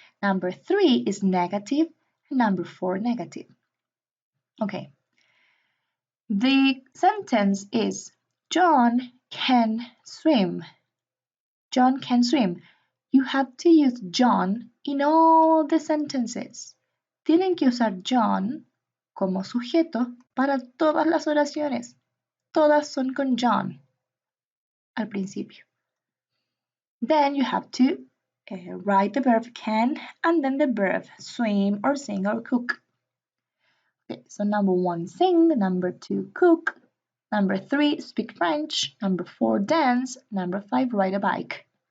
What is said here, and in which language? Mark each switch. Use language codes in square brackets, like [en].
[en] Number 3 is negative. And number 4 negative. Okay. The sentence is John can swim. John can swim. You have to use John in all the sentences. [es] Tienen que usar John como sujeto para todas las oraciones. Todas son con John al principio. [en] Then you have to write the verb can and then the verb swim or sing or cook. Okay, so number 1, sing. Number 2, cook. Number 3, speak French. Number 4, dance. Number 5, ride a bike.